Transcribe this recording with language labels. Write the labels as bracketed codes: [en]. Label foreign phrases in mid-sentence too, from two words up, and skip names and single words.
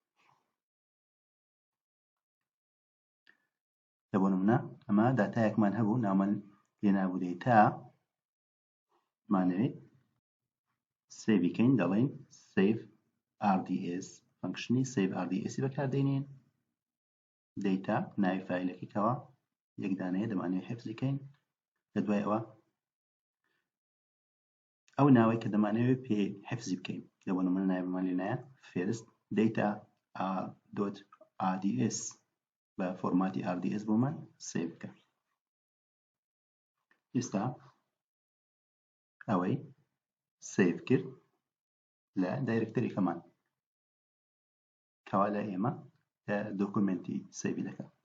[ckb] لە بۆ نمونە ئەمە داتایەکمان هەبوو ناومان لێنابوو دەیتا مانەوێت سەیڤی بکەین دەڵێن save rds فەنکشنی save rds بەکاردێنین دەیتا ناوی فایلەکەی کەوا یەک دانەیە دەمانوێت حفزی بکەین لە دوای ئەوە ئەو ناوەی کە دەمانەوێت پێ حفزی بکەین لە بۆ نمونە ناویمان لێنایە first data .rds بە فۆرماتی rds بۆمان سەیڤ بکە. ئێستا ئەوەی سەیڤ کرد لە دایرکتەرێکەمان کەوا لە ئێمە لە دۆکومنتی سەیڤی دەکە.